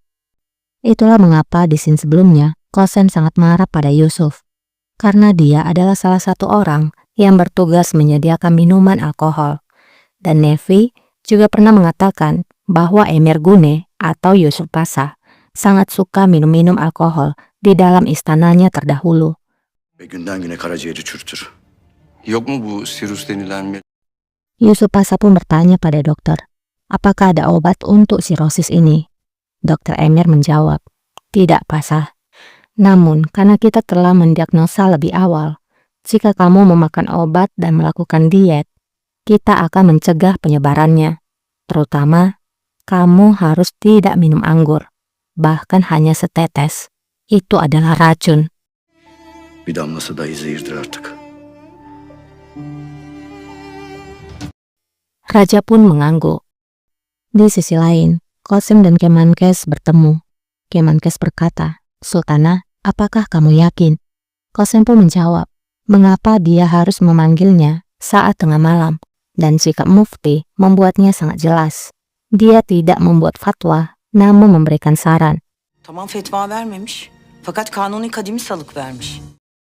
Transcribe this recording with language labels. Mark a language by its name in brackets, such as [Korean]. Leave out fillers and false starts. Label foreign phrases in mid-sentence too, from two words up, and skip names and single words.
[Indonesian] Itulah mengapa di scene sebelumnya, Kosen sangat marah pada Yusuf. Karena dia adalah salah satu orang yang bertugas menyediakan minuman alkohol. Dan Nevi juga pernah mengatakan bahwa Emir Gune atau Yusuf Pasha sangat suka minum-minum alkohol di dalam istananya terdahulu. [Turkish] Ve günden güne karaciğeri çürütür. Yok mu bu sirus denilen bir... [Indonesian] Yusuf Pasha pun bertanya pada dokter, apakah ada obat untuk sirosis ini? Dokter Emir menjawab, tidak Pasha. Namun karena kita telah mendiagnosa lebih awal, jika kamu memakan obat dan melakukan diet, kita akan mencegah penyebarannya. Terutama, kamu harus tidak minum anggur, bahkan hanya setetes. Itu adalah racun. [Turkish] Bir damlası dahi zehirdir artık. [Indonesian] Raja pun mengangguk. Di sisi lain, Qasim dan Kemenkes bertemu. Kemenkes berkata, Sultanah, apakah kamu yakin? Qasim pun menjawab, mengapa dia harus memanggilnya saat tengah malam? Dan sikap mufti membuatnya sangat jelas. Dia tidak membuat fatwa, namun memberikan saran. [Turkish] Tamam fetva vermemiş. Fakat kanuni kadimi salık vermiş.